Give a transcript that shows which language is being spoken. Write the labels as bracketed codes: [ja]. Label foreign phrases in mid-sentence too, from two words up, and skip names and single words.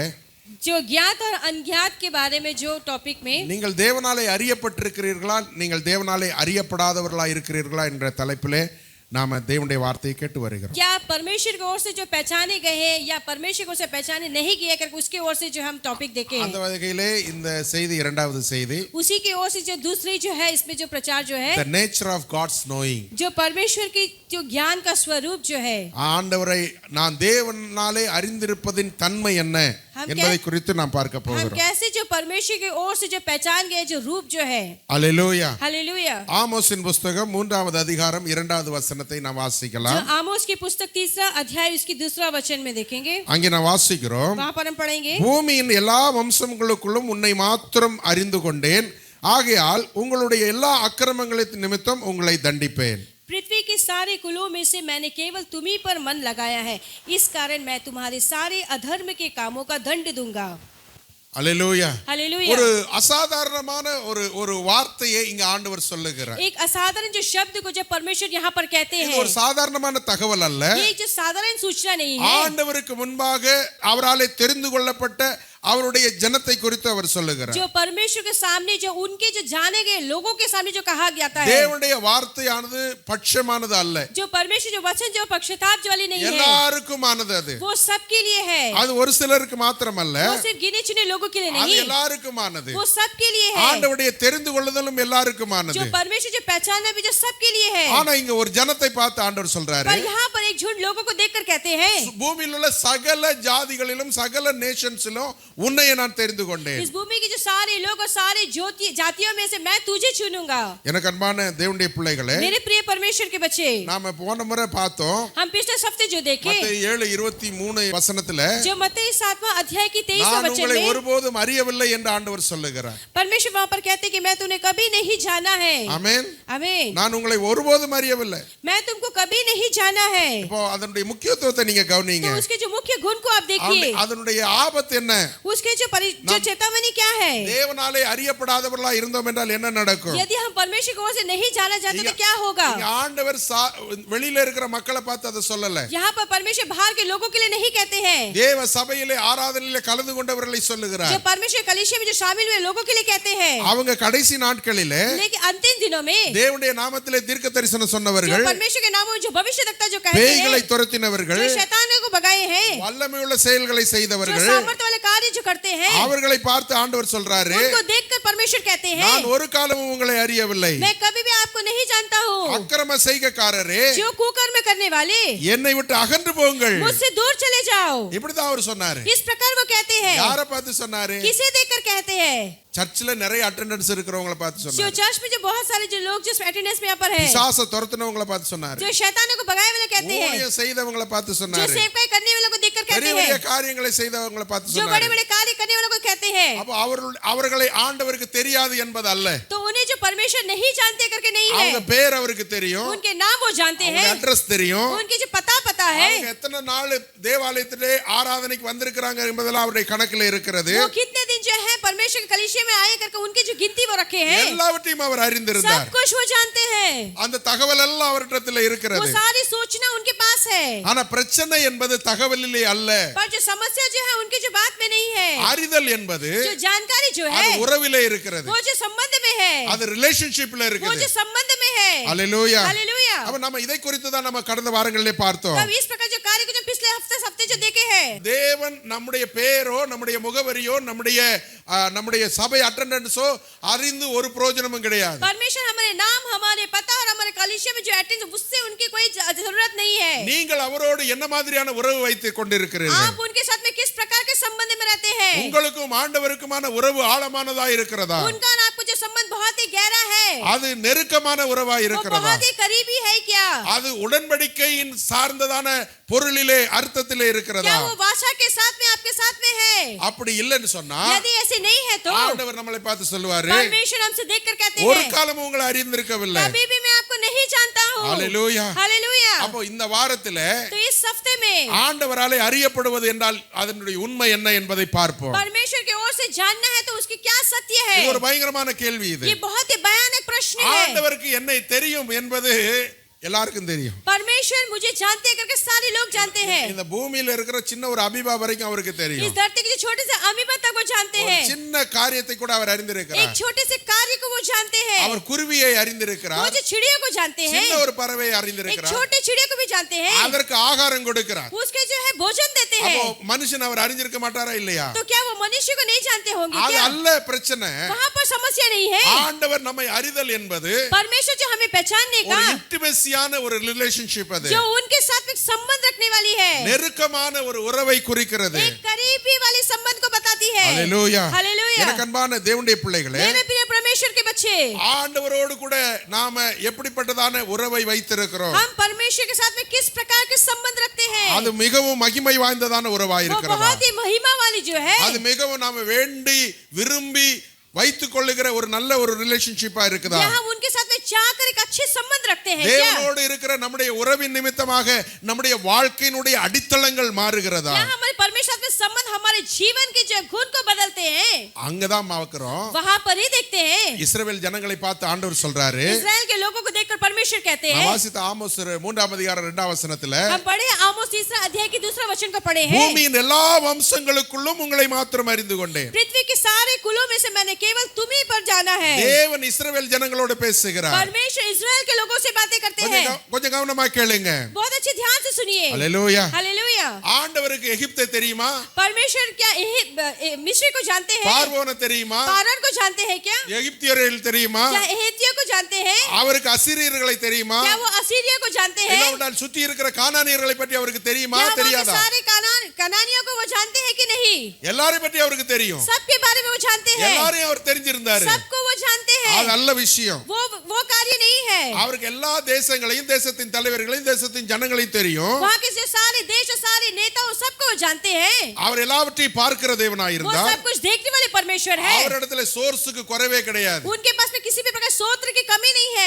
[hi] जो ज्ञात और अज्ञात के बारे में जो टॉपिक में [ta] நீங்கள் தேவனாலே அறியப்பட்டிருக்கிறீர்களா, நீங்கள் தேவனாலே அறியப்படாதவர்களா இருக்கிறீர்களா என்ற தலைப்பிலே நாம தேவனுடைய வார்த்தையை கேட்டு வருகிறோம். [hi] क्या परमेश्वर की ओर से जो पहचाने गए हैं या परमेश्वर को से पहचाने नहीं गए करके उसकी ओर से जो हम टॉपिक देखें, [ta] அந்த வகையிலே இந்த செய்தி இரண்டாவது செய்தி, [hi] उसी की ओर से जो दूसरी जो है इसमें जो प्रचार जो है [en] the nature of God's knowing, [hi] जो परमेश्वर की जो ज्ञान का स्वरूप जो है, [ta] ஆண்டவரை நான் தேவனாலே அறிந்திருப்பதின் தன்மை என்ன என்பதை குறித்து நாம் பார்க்க [hi] हम [ta] போகிறோம். [hi] कैसे जो परमेश्वर की ओर से जो पहचान गए जो रूप जो है. [ta] அல்லேலூயா. [hi] हालेलुया. [ta] ஆமோஸின் புத்தகம் 3வது அதிகாரம் 2வது வசனத்தை நாம் வாசிக்கலாம். [hi] जो आमोस की पुस्तक 3रा अध्याय उसकी 2रा वचन में देखेंगे. [ta] அங்கே நாம் வாசிக்கிறோம், [hi] वहां पर हम पढ़ेंगे, [ta] பூமியின் எல்லா வம்சங்களுக்குள்ளும் உன்னை மாத்திரம் அறிந்து கொண்டேன், ஆகையால் உங்களுடைய எல்லா அக்கிரமங்களின் நிமித்தம் உங்களை தண்டிப்பேன். [hi] पृथ्वी के सारे कुलों में से मैंने केवल तुम्ही पर मन लगाया है, इस कारण मैं तुम्हारे सारे अधर्म के कामों का दंड दूंगा. [ta] அல்லேலூயா. [hi] हालेलुया. [ta] ஒரு அசாதாரணமான ஒரு வார்த்தையை இங்க ஆண்டவர் சொல்லுகிறார். [hi] एक असाधारण जो शब्द को जब परमेश्वर यहाँ पर कहते [ta] இது [hi] हैं, [ta] ஒரு சாதாரணமான தகவல் அல்ல. [hi] ये जो साधारण सूचना नहीं है. [ta] ஆண்டவருக்கு முன்பாக அவராலே தெரிந்து கொள்ளப்பட்ட அவருடைய ஜனத்தை குறித்து அவர் சொல்லுகிறார். [hi] जो परमेश्वर के सामने जो उनके जो जाने गए लोगों के सामने जो कहा जाता है, [ta] தேவனுடைய வார்த்தையானது பட்சமானது அல்ல. [hi] जो परमेश्वर जो वचन जो पक्षपात वाली नहीं है, [ta] எல்லாருக்குமானது அது. [hi] वो सबके लिए है. [ta] அது ஒரு சிலருக்கு மாத்திரமல்ல, [hi] वो सिर्फ गिने चुने लोगों के लिए [ta] அது [hi] नहीं, [ta] எல்லாருக்குமானது. [hi] वो सबके लिए है. [ta] ஆண்டவருடைய தெரிந்து கொள்ளுதலும் எல்லாருக்குமானது. [hi] जो परमेश्वर जो पहचानना भी जो सबके लिए है. [ta] ஆனா இங்க ஒரு ஜனத்தை பார்த்து ஆண்டவர் சொல்றாரு, [hi] पर यहाँ पर एक झुंड लोगों को देखकर कहते हैं, [ta] பூமியில் உள்ள சகல ஜாதிகளிலும் சகல நேஷன்ஸிலும் உன்னை நான் தெரிந்து கொண்டேன். [hi] इस भूमि के जो सारे लोग और सारे जातियों में से मैं तुझे चुनूंगा. [ta] எனக்கு அன்பான தேவனுடைய பிள்ளைகளே, [hi] मेरे प्रिय परमेश्वर के बच्चे, [ta] நாம போன முறை பார்த்தோம், [hi] हम पिछले हफ्ते जो देखे, [ta] மத்தேயு 7:23 வசனத்துல [hi] जो मत्ती 7वां अध्याय की 23वां [ta] நான் [hi] वचन [ta] உங்களை [hi] में [ta] ஒருபோதும் அறியவில்லை என்று ஆண்டவர் சொல்லுகிறார். [hi] परमेश्वर वहां पर कहते हैं कि मैं तुम्हें कभी नहीं जाना है. [ta] ஆமென். [hi] आमीन. [ta] நான் உங்களை ஒருபோதும் அறியவில்லை. [hi] मैं तुमको कभी नहीं जाना है. [ta] இப்போ அதனுடைய முக்கியத்துவத்தை நீங்க கவனிங்க. [hi] तो उसके जो मुख्य गुण को आप देखिए, [ta] அதனுடைய ஆபத்து என்ன? [hi] उसके जो चेतावनी क्या है. [ta] தேவனாலே அறியப்படாதவர்களா இருந்தோம் என்றால் என்ன நடக்கும்? [hi] यदि हम परमेश्वर की ओर से नहीं जाना चाहते तो क्या होगा. [ta] இங்க ஆண்டவர் வெளியில இருக்கிற மக்களை பார்த்து அதை சொல்லல. [hi] यहाँ पर परमेश्वर बाहर के लोगों के लिए नहीं कहते हैं, [ta] தேவ சபையிலே ஆராதனையிலே கலந்து கொண்டவர்களை சொல்லுகிறார். [hi] जो परमेश्वर कलीसिया में जो शामिल हुए लोगों के लिए कहते हैं. [ta] அவங்க கடைசி நாட்களிலே [hi] लेकिन अंतिम दिनों में [ta] தேவனுடைய நாமத்திலே தீர்க்க தரிசனம் சொன்னவர்கள், [hi] जो परमेश्वर के नाम में जो भविष्यवक्ता जो कहते [ta] பேய்களை [hi] हैं, [ta] துரத்தினவர்கள், [hi] जो शैतानों को भगाए हैं, [ta] வல்லமையுள்ள செயல்களை [hi] जो [ta] செய்தவர்கள், [hi] सामर्थ्य वाले कार्य जो करते हैं, [ta] அவர்களை பார்த்து ஆண்டவர் சொல்றாரு, [hi] उनको देखकर परमेश्वर कहते हैं, [ta] நான் ஒரு காலமும் உங்களை அறியவில்லை. [hi] मैं कभी भी आपको नहीं जानता हूँ. [ta] அக்கிரம செய்கைக்காரரே, [hi] जो कुकर्म करने वाले, [ta] என்னை விட்டு அகன்று போங்கள். [hi] मुझसे दूर चले जाओ. [ta] இப்படிதான் அவர் சொன்னாரு. [hi] इस प्रकार वो कहते हैं. [ta] யாரை பார்த்து சொன்னாரு? [hi] किसे देखकर कहते हैं? [ta] சர்ச்சில் நிறைய அட்டெண்டன்ஸ் இருக்கிறவங்கள பார்த்து [hi] जो [ta] சொன்னாரு. [hi] चर्च में जो बहुत सारे जो लोग जो अटेंडेंस में यहाँ पर है, [ta] பிசாசை துரத்துனவங்கள பார்த்து சொன்னாரு. [hi] जो शैतानों को भगाए वाले कहते हैं, [ta] ஊழியம் செய்தவங்கள பார்த்து [hi] जो [ta] சொன்னாரு. [hi] सेवकाई करने वालों को देखकर कहते [ta] பெரிய பெரிய [hi] हैं, [ta] காரியங்களை செய்தவங்கள பார்த்து [hi] जो बड़े [ta] சொன்னாரு. [hi] बड़े कार्य करने वालों को कहते हैं. [ta] அப்ப அவர்களை ஆண்டவருக்கு தெரியாது என்பது அல்ல. [hi] तो उन्हें जो परमेश्वर नहीं जानते करके नहीं [ta] அவங்க [hi] है, [ta] பேர் அவருக்கு தெரியும், [hi] उनके नाम वो जानते [ta] அவங்க [hi] हैं, [ta] அட்ரஸ் தெரியும், [hi] उनके जो पता है, [ta] அவங்க எத்தனை நாள் தேவாலயத்திலே ஆராதனைக்கு வந்திருக்கிறாங்க என்பதெல்லாம் அவருடைய கணக்குல இருக்கிறது. [hi] वो कितने दिन जो है परमेश्वर के कलीसिया में आए करके उनकी जो गिनती वो रखे हैं, [ta] எல்லாவற்றையும் அவர் அறிந்திருந்தார். [hi] सब कुछ वो जानते हैं. [ta] அந்த தகவல் எல்லாம் அவரிடத்தில் [hi] वो [ta] இருக்கிறது. [hi] सारी सूचना उनके पास है. [ta] ஆனா பிரச்சனை என்பது தகவலிலே அல்ல, [hi] पर जो समस्या जो है उनकी जो बात में नहीं है, [ta] அறிதல் என்பது [hi] जो जानकारी जो [ta] அது [hi] है [ta] உறவிலே இருக்கிறது, [hi] वो जो संबंध में है, [ta] அது ரிலேஷன்ஷிப்ல [hi] वो [ta] இருக்குது. [hi] जो संबंध में है. [ta] அல்லேலூயா. [hi] हालेलुया. [ta] அப்ப நம்ம இதை குறித்து தான் நம்ம கடந்த வாரங்களிலே பார்த்தோம். [hi] तब अब इस प्रकार जो कार्य को जो पिछले हफ्ते जो देखे हैं, [ta] தேவன் நம்முடைய பேரோ நம்முடைய முகவரியோ நம்முடைய சபை அட்டெண்டன்ஸோ அறிந்து ஒரு பிரயோஜனமும் கிடையாது. [hi] परमेश्वर हमारे नाम, हमारे पता और हमारे कलीसिया में जो अटेंड, उससे उनकी कोई जरूरत नहीं है. [ta] நீங்கள் அவரோடு என்ன மாதிரியான உறவு வைத்துக் கொண்டிருக்கிறீர்கள்? [hi] आप उनके साथ में किस प्रकार के संबंध में रहते हैं? [ta] உங்களுக்கும் ஆண்டவருக்குமான உறவு ஆழமானதா இருக்கிறதா? [hi] उनका और आपको जो संबंध बहुत ही गहरा है, [ta] அது நெருக்கமான உறவா [hi] वो [ta] இருக்கிறதா? [hi] बहुत ही करीबी है क्या? [ta] அது உடன்படிக்கையின் சார்ந்ததான பொருளிலே அர்த்தத்திலே இருக்கிறதா? [hi] क्या वो वाचा के साथ में आपके साथ में है? [ta] அப்படி இல்லைன்னு சொன்னா [hi] यदि ऐसे नहीं है तो [ta] ஆண்டவர் நம்மளை பார்த்து சொல்லுவாரு, [hi] परमेश्वर हमसे देखकर कहते [ta] ஒரு [hi] हैं, [ta] காலமும் உங்களை அறிந்திருக்கவில்லை. [hi] कभी भी मैं आपको नहीं जानता हूँ. [ta] ஹalleluya. [hi] हालेलुया. [ta] அப்போ இந்த வாரத்திலே [hi] तो इस हफ्ते में [ta] ஆண்டவராலே அறியப்படுவது என்றால் அதனுடைய உண்மை என்ன என்பதை பார்ப்போம். [hi] परमेश्वर की ओर से जानना है तो उसकी क्या सत्य है? [ta] இது ஒரு பயங்கரமான கேள்வி. இது [hi] ये बहुत ही भयानक प्रश्न है. [ta] ஆண்டவருக்கு என்னை தெரியும் என்பது எல்லாருக்கும் தெரியும். [hi] परमेश्वर मुझे जानते हैं करके सारे लोग जानते हैं. [ta] இந்த பூமியில இருக்கிற சின்ன ஒரு அமீபா வரைக்கும் அவருக்கு [hi] इस [ta] தெரியும். [hi] धरती के छोटे से अमीबा तक वो जानते [ta] ஒரு [hi] हैं. [ta] சின்ன காரியத்தை கூட அவர் அறிந்திருக்கிறார். [hi] एक छोटे से कार्य को वो जानते हैं. [ta] அவர் குருவியை [hi] वो [ta] அறிந்திருக்கிறார். [hi] जो चिड़ियों को जानते हैं, [ta] சின்ன ஒரு பறவையை [hi] एक [ta] அறிந்திருக்கிறார். [hi] छोटे चिड़िया को भी जानते हैं. [ta] அதற்கு ஆகாரம் கொடுக்கிறார். [hi] उसके जो है भोजन देते [ta] அப்போ [hi] हैं. [ta] மனுஷன் அவர் அறிஞ்சிருக்க மாட்டாரா இல்லையா? [hi] तो क्या वो मनुष्य को नहीं जानते होंगे [ta] அது [hi] क्या? [ta] அல்ல பிரச்சனை. [hi] वहाँ पर समस्या नहीं है. [ta] ஆண்டவர் நம்மை அறிதல் என்பது [hi] परमेश्वर जो हमें पहचानने [ta] ஒரு [hi] का, [ta] இன்டிமேசியான ஒரு ரிலேஷன்ஷிப். அது [hi] जो उनके साथ में संबंध रखने वाली है, [ta] நெருக்கமான ஒரு உறவை குறிக்கிறது. [hi] एक करीबी वाली संबंध को बताती है. [ta] ஹalleluya. [hi] हालेलुया. [ta] எனக்கு அன்பான தேவனுடைய பிள்ளைகளே, [hi] मेरे प्रिय परमेश्वर के बच्चे, [ta] ஆண்டவரோடு கூட நாம எப்படிப்பட்டதான உறவை வைத்திருக்கிறோம்? [hi] हम परमेश्वर के साथ में किस प्रकार के संबंध रखते हैं? [ta] அது மிகவும் மகிமை வாய்ந்ததான உறவாய் [hi] वो [ta] இருக்கிறதா? [hi] बहुत ही महिमा वाली जो है, [ta] அது மிகவும் நாம வேண்டி விரும்பி வைத்துக் கொள்ளுகிற ஒரு நல்ல ஒரு ரிலேஷன்ஷிப்பா இருக்குதா? [hi] यहाँ उनके साथ में चाहकर एक अच्छे संबंध रखते हैं क्या? [ta] தேவனோடு இருக்கிற நம்முடைய உறவின் நிமித்தமாக நம்முடைய வாழ்க்கையினுடைய அடித்தளங்கள் மாறுகிறதா? [hi] यहाँ हमारे परमेश्वर के संबंध हमारे जीवन के जो गुण को बदलते हैं, [ta] அங்கதான் பார்க்கிறோம். [hi] वहाँ पर ही देखते हैं. [ta] இஸ்ரவேல் ஜனங்களை பார்த்து ஆண்டவர் சொல்றாரு, [hi] इस्राएल के लोगों को देखकर परमेश्वर कहते [ta] நான் [hi] हैं, [ta] வாசித்த ஆமோஸ் 3ஆம் அதிகாரம் 2ஆம் வசனத்துல, [hi] हम पढ़े आमोस 3 अध्याय के 2 वचन को पढ़े हैं, [ta] பூமியின் எல்லா வம்சங்களுக்குள்ளும் உங்களை மாத்திரம் அறிந்து கொண்டேன். [hi] पृथ्वी के सारे कुलों में से मैंने केवल तुम्ही पर जाना है. [ta] தேவன் இஸ்ரவேல் ஜனங்களோடு பேசுகிறார். [hi] परमेश्वर इस्राएल के लोगों से बातें करते हैं. [ta] கொஞ்சம் கவனமா கேளுங்க. [hi] बहुत अच्छे ध्यान से सुनिए. [ta] ஹalleluya. [hi] हालेलुया. [ta] ஆண்டவருக்கு எகிப்தை தெரியுமா? [hi] परमेश्वर क्या मिस्र को जानते हैं? [ta] பார்வோனை தெரியுமா? [hi] पारन को जानते हैं क्या? [ta] எகிப்தியர்கள் தெரியுமா? [hi] क्या एहेतियों को जानते हैं? [ta] அவருக்கு அசீரியர்களை தெரியுமா? [hi] क्या वो असीरिया को जानते हैं? [ta] இல்லாவிட்டால் சுற்றி இருக்கிற கானானியர்களை பற்றி அவருக்கு தெரியுமா? [hi] क्या वहाँ के [ta] தெரியாதா? [hi] सारे कनानियों को वो जानते हैं कि नहीं? [ta] எல்லாரையும் பற்றி அவருக்கு தெரியும். [hi] सबके बारे में वो जानते हैं. [ta] எல்லாரையும் அவர் தெரிஞ்சிருந்தாரு. [hi] सबको वो जानते हैं. [ta] அது நல்ல விஷயம். [hi] वो कार्य नहीं है. [ta] அவருக்கு எல்லா தேசங்களையும் தேசத்தின் தலைவர்களையும் தேசத்தின் ஜனங்களையும் தெரியும். [hi] वहाँ के जो सारे देश और सारे नेताओं सबको वो जानते हैं. [ta] அவர் எல்லாவற்றையும் பார்க்கிற தேவனாய் [hi] वो [ta] இருந்தார். [hi] सब कुछ देखने वाले परमेश्वर है. [ta] அவரிடத்துல சோர்ஸுக்கு குறைவே கிடையாது. [hi] उनके पास में किसी भी प्रकार सोत्र की कमी नहीं है.